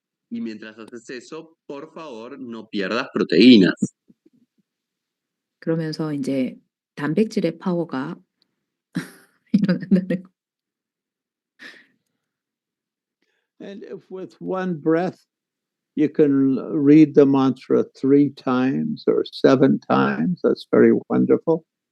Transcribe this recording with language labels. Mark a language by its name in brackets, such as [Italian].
[Spanish] Y mientras haces eso, por favor, no pierdas proteínas. [Korean] 그러면서 이제 단백질의 파워가 일어난다는 거. [English] And if with one breath you can read the mantra 3 times or 7 times, that's very wonderful.